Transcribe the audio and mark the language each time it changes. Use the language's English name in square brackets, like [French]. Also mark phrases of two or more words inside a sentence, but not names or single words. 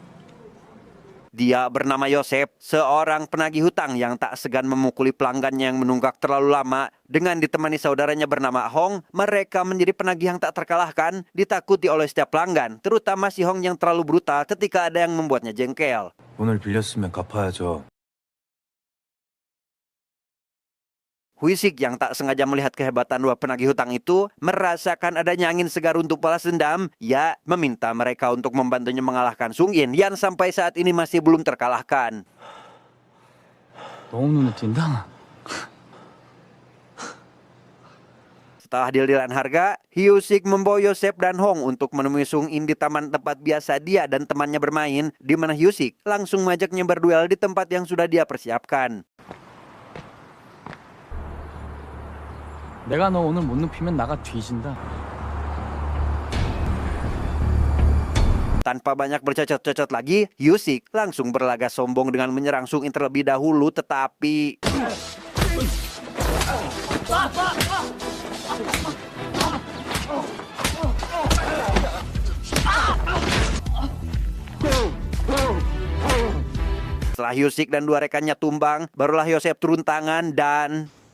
[Indonesian] Dia bernama Yosep, seorang penagih hutang yang tak segan memukuli pelanggannya yang menunggak terlalu lama. Dengan ditemani saudaranya bernama Hong, mereka menjadi penagih yang tak terkalahkan, ditakuti oleh setiap pelanggan, terutama si Hong yang terlalu brutal ketika ada yang membuatnya jengkel. [Korean] 돈을 빌렸으면 갚아야죠. [Indonesian] Huisik yang tak sengaja melihat kehebatan dua penagih hutang itu merasakan adanya angin segar untuk balas dendam. Ia meminta mereka untuk membantunya mengalahkan Sung In yang sampai saat ini masih belum terkalahkan. [Korean] 너무 눈에 띈다. [Indonesian] Setelah deal-dealan harga, Hyusik membawa Yosep dan Hong untuk menemui Sung In di taman tempat biasa dia dan temannya bermain, di mana Hyusik langsung mengajaknya berduel di tempat yang sudah dia persiapkan. [Korean] 내가 너 오늘 못 눕히면 나가 뒤진다. [Indonesian] Tanpa banyak bercocot-cocot lagi, Hyusik langsung berlagak sombong dengan menyerang Sung In terlebih dahulu, tetapi... Setelah Hyusik dan dua rekannya tumbang, barulah Yosep turun tangan dan...